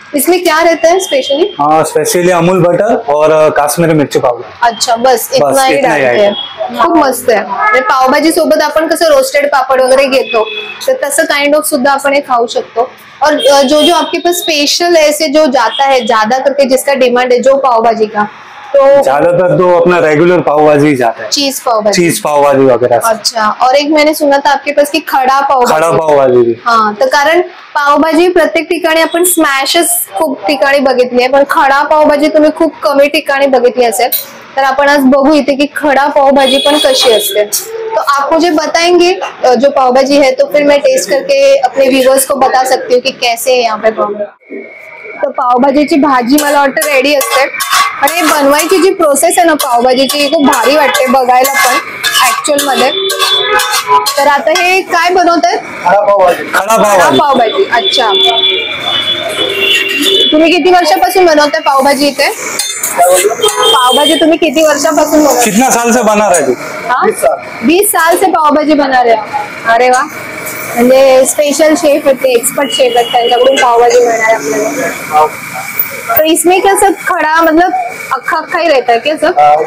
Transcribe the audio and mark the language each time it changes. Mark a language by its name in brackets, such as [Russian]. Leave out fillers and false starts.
[Hindi] इसमें क्या रहता है स्पेशली? स्पेशली अमूल बटर और काश्मीरी मिर्ची पावडर। अच्छा, बस इतना ही डालते हैं। [Marathi] खूप मस्त आहे। पावभाजी सोबत आपण कसं रोस्टेड पापड वगैरे घेतो, तर तसं काइंड ऑफ सुद्धा आपण हे खाऊ शकतो। [Hindi] और जो जो आपके पास स्पेशल ऐसे जो जाता है ज्यादा करके, जिसका डिमांड है जो पावभाजी का, तो ज्यादातर तो अपना रेगुलर पाव भाजी जाता है, चीज पाव भाजी वगैरह। अच्छा, और एक मैंने सुना था आपके पास की खड़ा पाव भाजी। [Marathi] हाँ, तर कारण पावभाजी प्रत्येक ठिकाणी आपण स्मॅशच खूप ठिकाणी बघितली आहे, पण खडा पावभाजी तुम्ही खूप कमी ठिकाणी बघितली असेल, तर आपण आज बघू इथे की खड़ा पावभाजी पण कशी असते। [Hindi] तो आप मुझे बताएंगे जो पावभाजी है, तो फिर मैं टेस्ट करके अपने व्यूअर्स को बता सकती हूँ कि कैसे है यहाँ पे पावभाजी। [Marathi] तर पावभाजीची भाजी मला वाटतं रेडी असते, आणि बनवायची जी प्रोसेस आहे ना पावभाजीची, खूप भारी वाटते बघायला पण ऍक्च्युअल मध्ये। तर आता हे काय बनवतायत? खडा पावभाजी। अच्छा, तुम्ही किती वर्षापासून बनवताय पावभाजी इथे? पावभाजी तुम्ही किती वर्षापासून बनवताय? [Hindi] कितना साल से बना रहे थे? 20 साल से पावभाजी बना रहे हो। [Marathi] अरे वा, म्हणजे स्पेशल शेफ होते, एक्सपर्ट शेफ आहेत, त्यांच्याकडून पावभाजी मिळणार आपल्याला। [Hindi] तो इसमें क्या सब खड़ा मतलब अक्खा ही रहता है क्या सब?